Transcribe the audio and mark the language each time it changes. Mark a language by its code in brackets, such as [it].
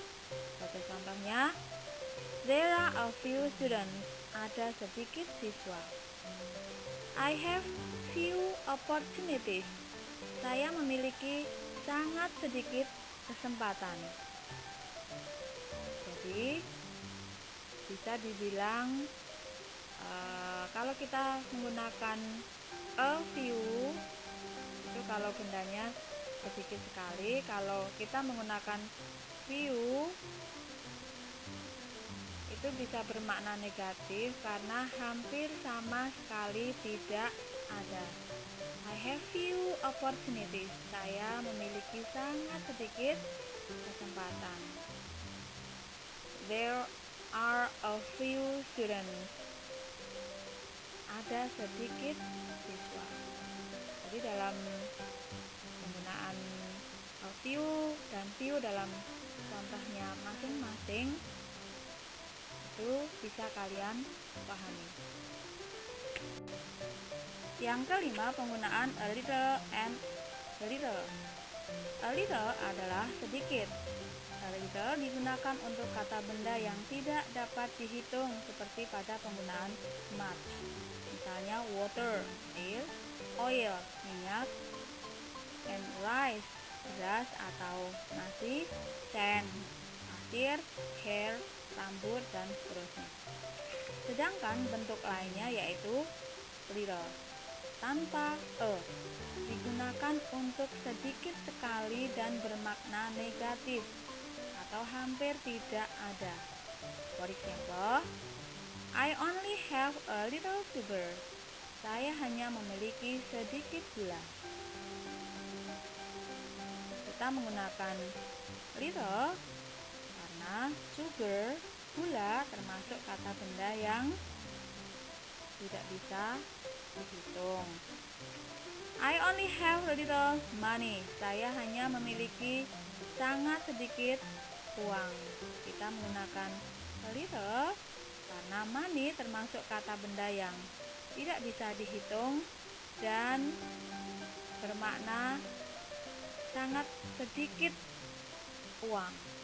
[id] Sebagai contohnya, [en] there are a few students. [id] Ada sedikit siswa. [en] I have few opportunities. [id] Saya memiliki sangat sedikit kesempatan. Jadi bisa dibilang kalau kita menggunakan a few itu kalau bendanya sedikit sekali. Kalau kita menggunakan few itu bisa bermakna negatif karena hampir sama sekali tidak ada. [en] I have few opportunities. [id] Saya memiliki sangat sedikit kesempatan. [en] There are a few students. [id] Ada sedikit siswa. Jadi dalam penggunaan view dan view dalam contohnya masing-masing itu bisa kalian pahami. Yang kelima, penggunaan [en] a little and a little. [id] A little adalah sedikit. A little digunakan untuk kata benda yang tidak dapat dihitung seperti pada penggunaan much. Misalnya water, air, oil, minyak, and rice, beras atau nasi, sand, pasir, hair, rambut, dan seterusnya. Sedangkan bentuk lainnya yaitu little tanpa digunakan untuk sedikit sekali dan bermakna negatif atau hampir tidak ada. [en] For example, I only have a little sugar. [id] Saya hanya memiliki sedikit gula. Kita menggunakan little karena sugar, gula, termasuk kata benda yang tidak bisa dihitung. [en] I only have a little money. [id] Saya hanya memiliki sangat sedikit uang. Kita menggunakan a little karena money termasuk kata benda yang tidak bisa dihitung dan bermakna sangat sedikit uang.